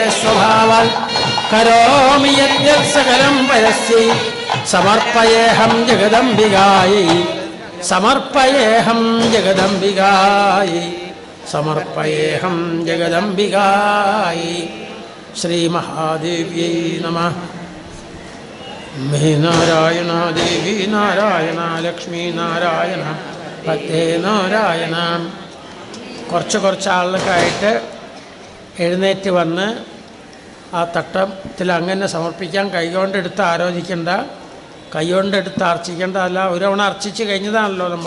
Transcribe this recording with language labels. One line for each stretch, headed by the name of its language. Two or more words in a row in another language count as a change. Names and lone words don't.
Sanskrit: स्वभावात् करोमि यद्यत् सकलं परस्यै समर्पयेऽहं जगदम्बिकायै समर्पयेऽहं जगदम्बिकायै समर्पयेऽहं जगदम्बिकायै श्रीमहादेव्यै नमः मे नारायण देवी नारायण लक्ष्मी नारायण ഭക്തേ നാരായണ.
Malayalam: കുറച്ച് ആളുകൾക്കായിട്ട് എഴുന്നേറ്റ് വന്ന് ആ തട്ടത്തിൽ അങ്ങനെ സമർപ്പിക്കാൻ കൈകൊണ്ടെടുത്ത് ആലോചിക്കേണ്ട, കൈകൊണ്ടെടുത്ത് അർച്ചിക്കേണ്ട, അല്ല ഒരു തവണ അർച്ചിച്ച് കഴിഞ്ഞതാണല്ലോ നമ്മൾ.